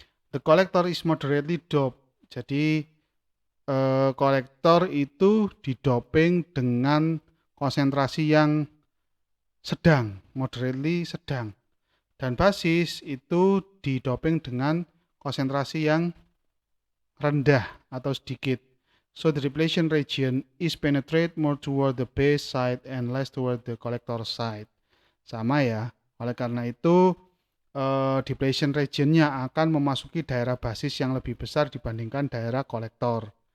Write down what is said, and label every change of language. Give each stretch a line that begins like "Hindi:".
English: The collector is moderately doped.
Indonesian: Jadi kolektor itu didoping dengan konsentrasi yang sedang, moderately sedang. Dan basis itu didoping dengan konsentrasi yang rendah atau sedikit.
English: So the depletion region is penetrate more toward the base side and less toward the collector side.
Indonesian: Sama ya. Oleh karena itu depletion region-nya akan memasuki daerah basis yang lebih besar dibandingkan daerah kolektor.